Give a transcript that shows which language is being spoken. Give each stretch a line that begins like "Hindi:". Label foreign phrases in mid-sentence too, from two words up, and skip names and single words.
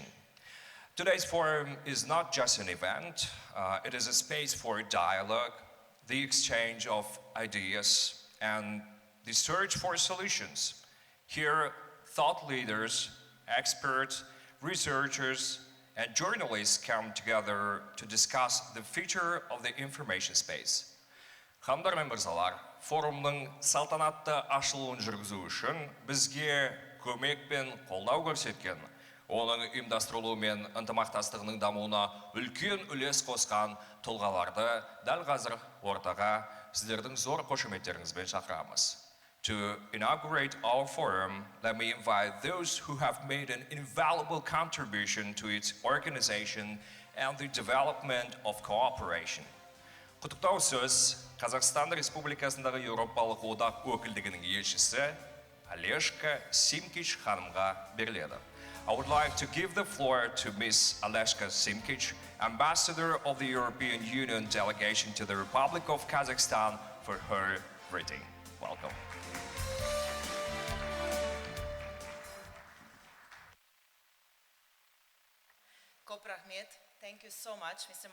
English: Today's forum is not just an event, it is a space for dialogue, the exchange of ideas, and the search for solutions. Here, thought leaders, experts, researchers, and journalists come together to discuss the future of the information space.
Kazakh: Ханымдар мен мырзалар, форумның салтанатты ашылуын жүргізу үшін бізге көмек пен қолдау көрсеткен, оның ұйымдастырылуы мен ынтымақтастығының дамуына үлкен үлес қосқан тұлғаларды дәл қазір ортаға сіздердің зор қошеметтеріңізбен шақырамыз.
English: To inaugurate our forum, let me invite those who have made an invaluable contribution to its organization and the development of cooperation.
Kazakh: Құттықтау сөз Қазақстан Республикасындағы Еуропалық одақ өкілдігінің елшісі Олешка Симкич ханымға беріледі.
English: I would like to give the floor to Ms. Oleshka Simkic, Ambassador of the European Union delegation to the Republic of Kazakhstan, for her greeting. Welcome. Koprahmet, thank you so much, Mr.